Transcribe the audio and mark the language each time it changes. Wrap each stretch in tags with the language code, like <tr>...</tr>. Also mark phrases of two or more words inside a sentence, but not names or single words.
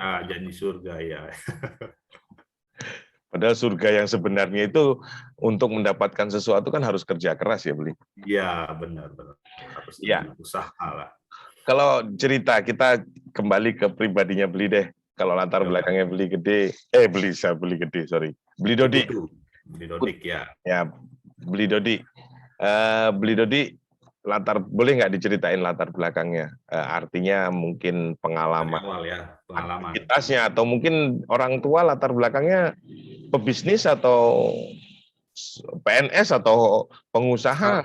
<id>Janji surga ya. Padahal surga yang sebenarnya itu untuk mendapatkan sesuatu kan harus kerja keras ya, Beli. Iya, benar-benar harus Ya, dengan usaha lah. kalau cerita kita kembali ke pribadinya Beli deh. Kalau latar Ya, belakangnya Beli gede, Beli gede, sorry. Beli Dodi. Putu, di Dodik ya. Ya, Beli Dodi. Beli Dodi, boleh nggak diceritain latar belakangnya? Artinya mungkin Dari pengalaman awal ya, pengalaman. aktivitasnya atau mungkin orang tua latar belakangnya pebisnis atau PNS atau pengusaha</id>